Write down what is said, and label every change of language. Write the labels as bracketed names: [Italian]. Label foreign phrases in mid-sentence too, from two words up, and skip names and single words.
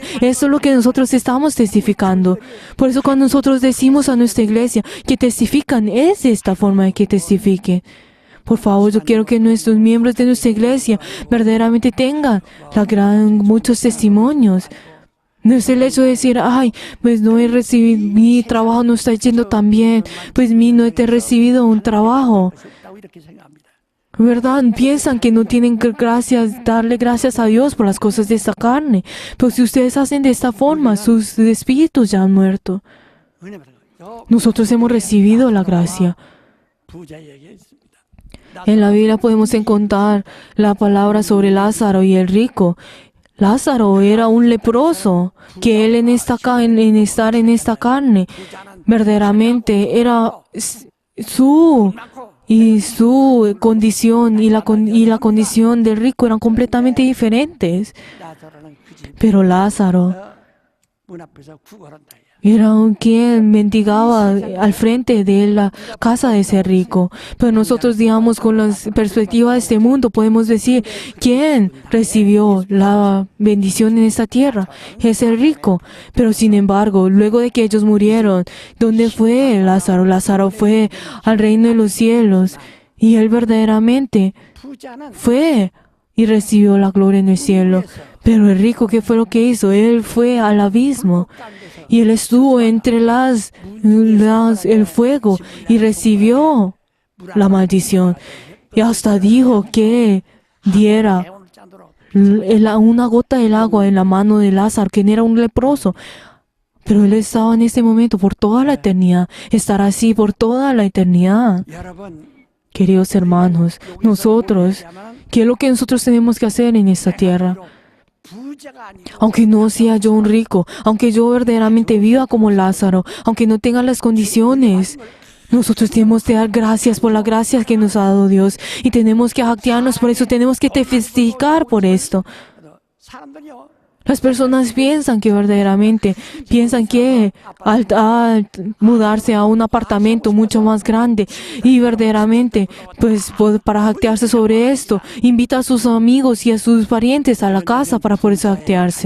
[Spanish] Eso es lo que nosotros estamos testificando. Por eso cuando nosotros decimos a nuestra iglesia que testifican, es esta forma de que testifiquen. Por favor, yo quiero que nuestros miembros de nuestra iglesia verdaderamente tengan muchos testimonios. No es el hecho de decir, ay, pues no he recibido, mi trabajo no está yendo tan bien, pues no he recibido un trabajo. [Korean] 없다고 이렇게 생각합니다. [Spanish] ¿Verdad? Piensan que no tienen que darle gracias a Dios por las cosas de esta carne. Pero si ustedes hacen de esta forma, sus espíritus ya han muerto. [Korean] 은혜 받은 거예요. [Spanish] Nosotros hemos recibido la gracia. [Korean] 부자에게 있습니다. [Spanish] En la Biblia podemos encontrar la palabra sobre Lázaro y el rico. Lázaro era un leproso, que él en estar en esta carne, verdaderamente era su condición y la condición del rico eran completamente diferentes. [Korean] 나사로는 그 집 [Spanish] Pero Lázaro [Korean] 문 앞에서 구걸한다. [Spanish] era quien mendigaba al frente de la casa de ese rico. Pero nosotros, digamos, con la perspectiva de este mundo, podemos decir, ¿quién recibió la bendición en esta tierra? Es el rico. Pero sin embargo, luego de que ellos murieron, ¿dónde fue Lázaro? Lázaro fue al reino de los cielos. Y él verdaderamente [Korean] 부자는 [Spanish] fue y recibió la gloria en el cielo. Pero el rico, ¿qué fue lo que hizo? Él fue al abismo. Y él estuvo entre el fuego y recibió la maldición. Y hasta dijo que diera [Korean] 배운을 짜도록 [Spanish] una gota del agua en la mano de Lázaro, quien era un leproso. Pero él estaba en ese momento por toda la eternidad. Estará así por toda la eternidad. [Korean] 여러분 [Spanish] Queridos hermanos, nosotros, ¿qué es lo que nosotros tenemos que hacer en esta tierra? [Korean] 부자가 아니고 [Spanish] Aunque no sea yo un rico, aunque yo verdaderamente viva como Lázaro, aunque no tenga las condiciones, nosotros tenemos que dar gracias por la gracia que nos ha dado Dios y tenemos que jactarnos por eso, tenemos que testificar por esto. [Korean] 사람들이요 [Spanish] Las personas piensan que al mudarse a un apartamento mucho más grande y verdaderamente, pues para jactarse sobre esto, invita a sus amigos y a sus parientes a la casa para poder jactarse.